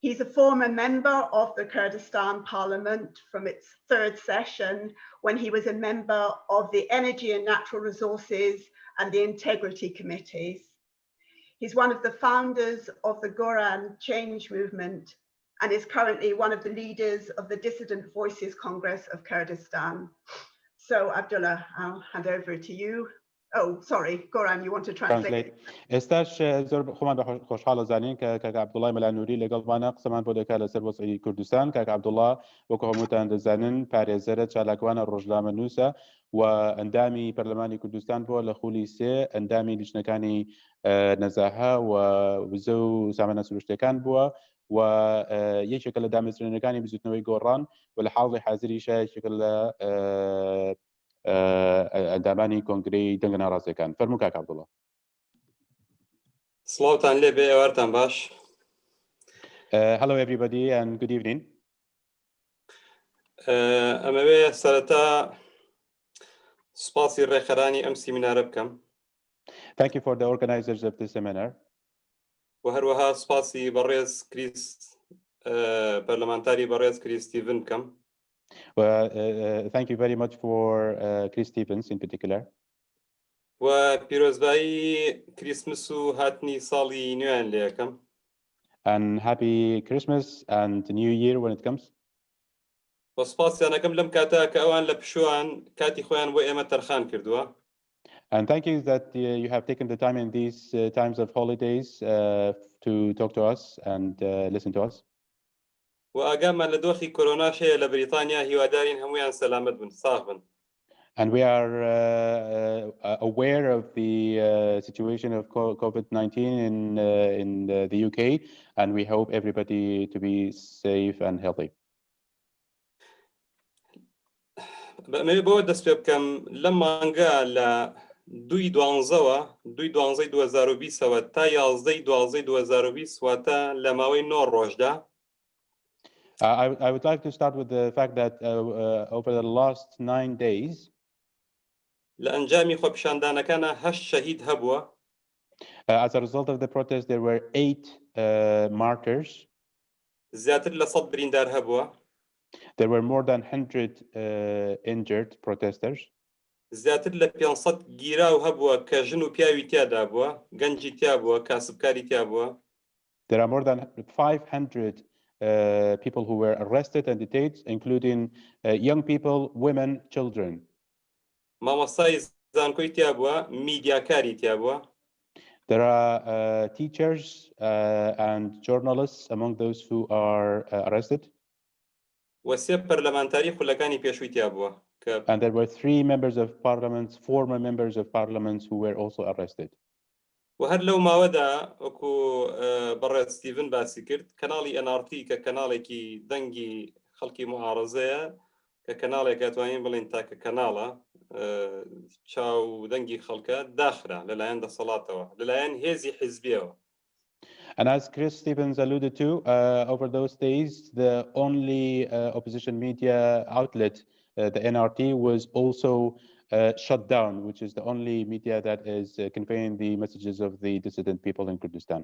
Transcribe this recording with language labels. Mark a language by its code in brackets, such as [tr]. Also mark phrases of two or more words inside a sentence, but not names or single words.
[en] He's a former member of the Kurdistan Parliament from its 3rd session, when he was a member of the Energy and Natural Resources and the Integrity Committees. He's one of the founders of the Goran change movement and is currently one of the leaders of the Dissident Voices Congress of Kurdistan. So Abdulla, I'll hand over to you. Oh, sorry, Goran, you want to translate? [ckb] استاش زور خمان خوشحال زانین که عبدالله ملا نوری لگل وانا قسمان بوده که لسر وصعی کردستان که عبدالله وكهموتان دزانن پارێزەرە چالاکوانە ڕۆژنامە نووسە و ئەندامی پەرلەمانی کوردستان بووە لە خولی سێ ئەندامی لیژنەکانی نەزاها و وزە و سامانە سروشتەکان بووە و یەکێکە لە دامەزرێنەکانی بزوتنەوەی گۆڕان و لە حاڵی حازریشە یەکێکە لە ئەندامانی کۆنگرەی دەنگە ناڕاستیەکان. فەرموو کاک عەبدوڵڵا. سڵاوتان لێ بێ، ئێوارتان باش. [en] Hello everybody and good evening. [ckb] ئەمەوێ سەرەتا سوپاسی ڕێکخەرانی ئەم سیمینارە بکەم. [en] Thank you for the organizers of this seminar. [ckb] و هەروەها سوپاسی بەڕێز کریس پەرلەمانتاری بەڕێز کریس ستیڤن بکەم. [en] Thank you very much for Chris Stevens in particular. [ckb] و پیرۆزبایی کریسمس و هاتنی ساڵی نوێیان لێ یەکەم. [en] And happy Christmas and New Year when it comes. [ckb] و سوپاسیانەکەم لەم کاتە کە ئەوان لە پشووان کاتی خۆیان بۆ ئێمە تەرخان کردووە. [en] And thank you that you have taken the time in these times of holidays to talk to us and listen to us. [ckb] و ئاگامان لە دۆخی کۆرۆناش هەیە لە بریتانیا، هیوادارین هەمویان سەلامەت بن، ساغ بن. [en] And we are aware of the situation of COVID-19 in the UK, and we hope everybody to be safe and healthy. [ckb] بەمێ بۆ دەست پێ بکەم لەم مانگە لە 2/12/2020ەوە تا 11/12/2020 واتە لە ماوەی 9 ڕۆژدا. [en] I would like to start with the fact that over the last 9 days, [ckb] لە ئەنجامی خۆپیشاندانەکانە 8 شەهید هەبووە. [en] As a result of the protest, there were 8 martyrs. [ckb] زیاتر لە 100 بریندار هەبووە. [en] There were more than 100 injured protesters. [ckb] زیاتر لە 500 گیراو هەبووە کە ژن و پیاوی تیادا بووە، گەنجی تیا بووە، کاسبکاری تیا بووە. [en] There are more than 500 people who were arrested and detained, including young people, women, children. [ckb] مامۆستای زانکۆی تیا بووە، میدیاکاری تیا بووە. [en] There are teachers and journalists among those who are arrested. [ckb] و سێ پەرلەمانتاری خولەکانی پێشووی تیا بووە. [en] And there were 3 members of parliament, former members of parliament who were also arrested. [ckb] و هەر لەو ماوەدا وەکو بەڕێز ستیڤن باسی کرد، کەناڵی NRT کە کەناڵێکی دەنگی خەڵکی معارەزەیە، کە کەناڵێک ئەتوانین بڵین تاکە کەناڵە چاو دەنگی خەڵکە داخرا لەلایەن دەسەڵاتەوە، لەلایەن هێزی حیزبیەوە. [en] And as Chris Stevens alluded to, over those days, the only opposition media outlet, the NRT, was also shut down, which is the only media that is conveying the messages of the dissident people in Kurdistan.